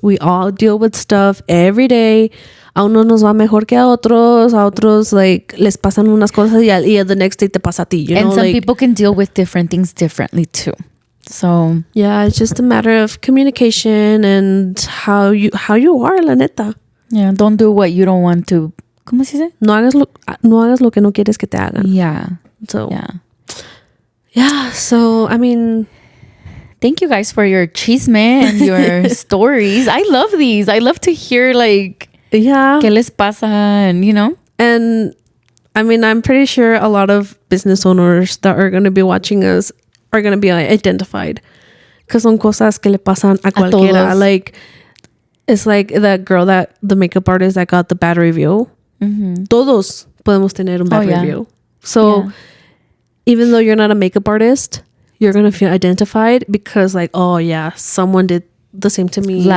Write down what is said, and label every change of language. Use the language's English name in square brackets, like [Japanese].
[English] We all deal with stuff every day. [Spanish] A unos nos va mejor que a otros [English] like [Spanish] les pasan unas cosas y [English] the next day [Spanish] te pasa a ti. [English] And some people can deal with different things differently too. So yeah, it's just a matter of communication and how you are, [Spanish] la neta. [English] Yeah, don't do what you don't want to. [Spanish] ¿Cómo se dice? No hagas lo que no quieres que te hagan. [English] Yeah. So yeah. So I mean, thank you guys for your chisme and your stories. I love these. I love to hear like. Yeah. [Spanish] ¿Qué les pasa? And, [English] And, I mean, I'm pretty sure a lot of business owners that are going to be watching us are going to be identified. Because [Spanish] son cosas que le pasan a cualquiera. [English] Like, it's like the girl the makeup artist that got the bad review. [Spanish] Todos podemos tener un [English] bad review. So, even though you're not a makeup artist, you're going to feel identified because, like, oh, yeah, someone did the same to me